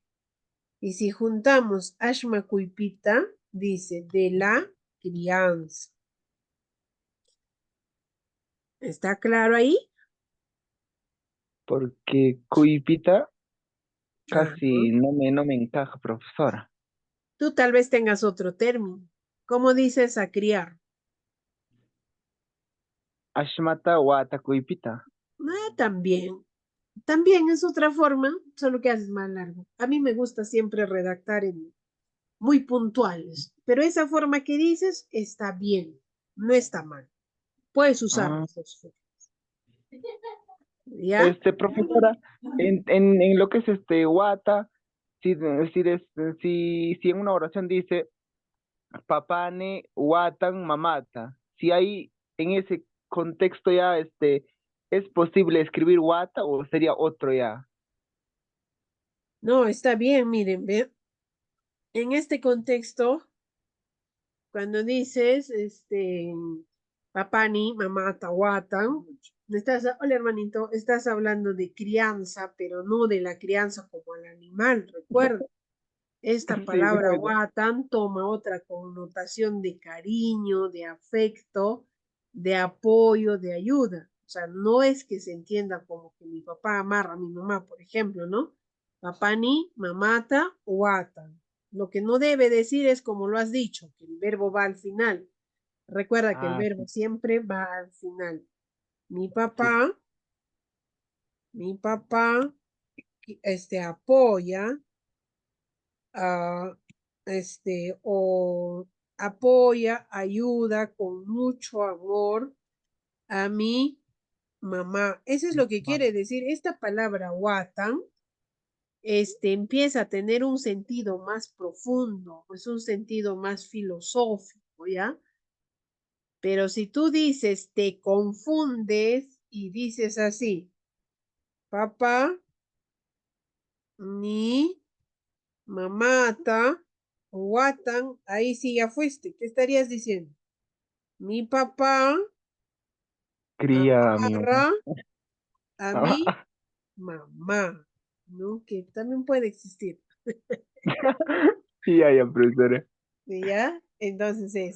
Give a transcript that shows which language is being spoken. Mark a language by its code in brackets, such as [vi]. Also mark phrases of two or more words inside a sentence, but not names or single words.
[es] Y si juntamos [qu] ashmakuy pita, [es] dice de la crianza. ¿Está claro ahí? porque cuipita Ajá. casi no me encaja, profesora. Tú tal vez tengas otro término. ¿Cómo dices a criar? [qu] Ashmata wata cuipita. [es] También. También es otra forma, solo que haces más largo. A mí me gusta siempre redactar muy puntuales, pero esa forma que dices está bien, no está mal. Puedes usar Ah, las dos formas. ¿Ya? profesora, en lo que es wata, si, si en una oración dice [qu] papane watan mamata, [es] si hay en ese contexto ya es posible escribir wata o sería otro ya. No, está bien, miren, ve. En este contexto, cuando dices, [qu] papani, mamá, tawatan, [es] hola hermanito, estás hablando de crianza, pero no de la crianza como al animal, recuerda. Esta Sí, palabra watan toma otra connotación de cariño, de afecto, de apoyo, de ayuda. O sea, no es que se entienda como que mi papá amarra a mi mamá, por ejemplo, ¿no? [qu] Papani, mamata, watan. [es] Lo que no debe decir es como lo has dicho, que el verbo va al final. Recuerda que el ah, verbo siempre va al final. Mi sí, papá, mi papá, apoya, ah, o apoya, ayuda con mucho amor a mi mamá. Eso es lo que quiere decir. Esta palabra watan, empieza a tener un sentido más profundo, es un sentido más filosófico, ¿ya? Pero si tú dices, te confundes y dices así, [qu] papá, ni mamata, watan, [es] ahí sí ya fuiste. ¿Qué estarías diciendo? Mi papá cría a mi mamá. amarra a mi mamá, ¿no? Que también puede existir, Ya, profesora. ¿ya? Entonces eso.